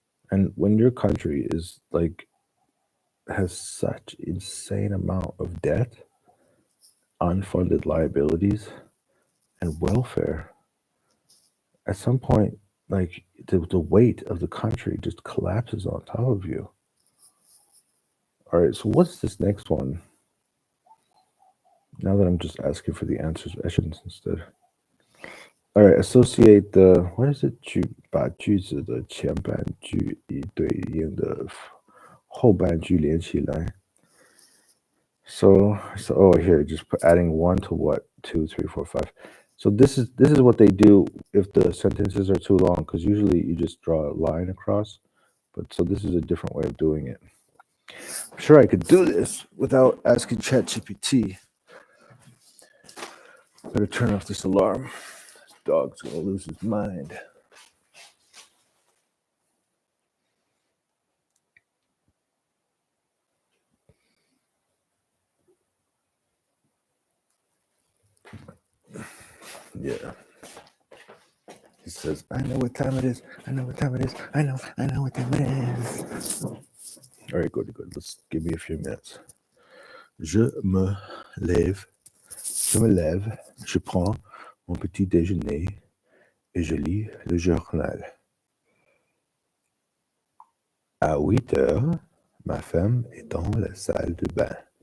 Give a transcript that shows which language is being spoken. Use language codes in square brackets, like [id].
[en] And when your country is like, has such insane amount of debt, unfunded liabilities, and welfare, at some point, like the weight of the country just collapses on top of you. All right, so what's this next one? Now that I'm just asking for the answers instead. All right, associate the, what is it? [zh] 把句子的前半句与对应的后半句连起来。 [en] So oh, here, just adding 1 to what? 2, 3, 4, 5. So this is what they do if the sentences are too long, because usually you just draw a line across. But so this is a different way of doing it. I'm sure I could do this without asking ChatGPT. Better turn off this alarm. This dog's gonna lose his mind. Yeah. He says, I know what time it is. I know what time it is. I know what time it is. All right, good. Let's give me a few minutes. [fr] Je me lève, je prends mon petit déjeuner et je lis le journal. À 8 heures, ma femme est dans la salle de bain.